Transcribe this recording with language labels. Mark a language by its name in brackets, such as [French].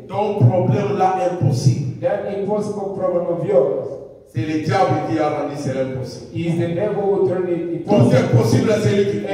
[French] Ton problème là impossible, [English] That impossible problem of yours [French] c'est le diable qui a rendu cela impossible. [English] is the devil who turn it [French] Tout [English] impossible. [French] est possible à celui qui croit.